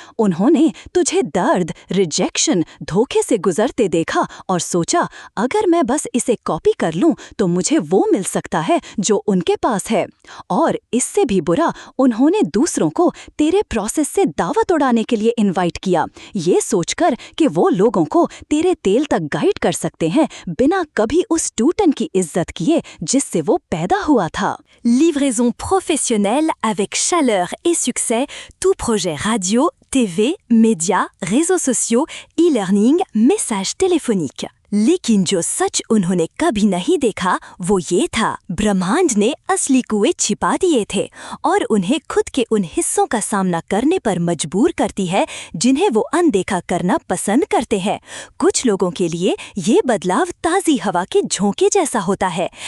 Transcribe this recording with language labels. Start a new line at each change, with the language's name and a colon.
Hindi: उन्होंने तुझे दर्द, रिजेक्शन, धोखे से गुजरते देखा और सोचा अगर मैं बस इसे कॉपी कर लूं तो मुझे वो मिल सकता है जो उनके पास है। और इससे भी बुरा, उन्होंने दूसरों को तेरे प्रोसेस से दावत उड़ाने के लिए इनवाइट किया, ये सोचकर कि वो लोगों को तेरे तेल तक गाइड कर सकते हैं बिना कभी उस टूटन की इज्जत किए जिससे वो पैदा हुआ था।
French: Livraison professionnelle avec chaleur et succès, tout projet radio, TV, médias, réseaux sociaux, e-learning, messages téléphoniques.
Hindi: लेकिन जो सच उन्होंने कभी नहीं देखा वो ये था, ब्रह्मांड ने असली कुएं छिपा दिए थे और उन्हें खुद के उन हिस्सों का सामना करने पर मजबूर करती है जिन्हें वो अनदेखा करना पसंद करते हैं। कुछ लोगों के लिए ये बदलाव ताज़ी हवा के झोंके जैसा होता है।